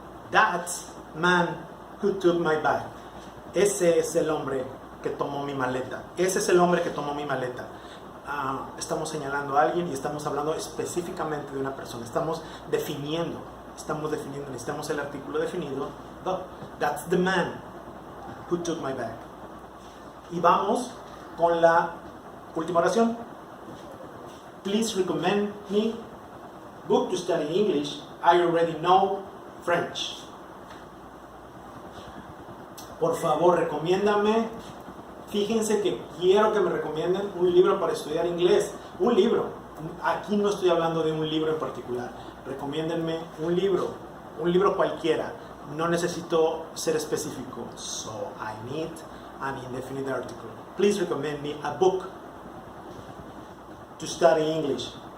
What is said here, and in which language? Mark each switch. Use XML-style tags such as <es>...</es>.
<en>That's man who took my bag.</en> <es>Ese es el hombre que tomó mi maleta. Ese es el hombre que tomó mi maleta. Estamos señalando a alguien y estamos hablando específicamente de una persona. Estamos definiendo. Necesitamos el artículo definido.</es> <en>That's the man. Who took my bag?</en> <es>Y vamos con la última oración.</es> <en>Please recommend me book to study English. I already know French.</en> <es>Por favor, recomiéndame. Fíjense que quiero que me recomienden un libro para estudiar inglés. Un libro. Aquí no estoy hablando de un libro en particular. Recomiéndenme un libro cualquiera. No necesito ser específico.</es> <en>So I need an indefinite article. Please recommend me a book to study English.</en>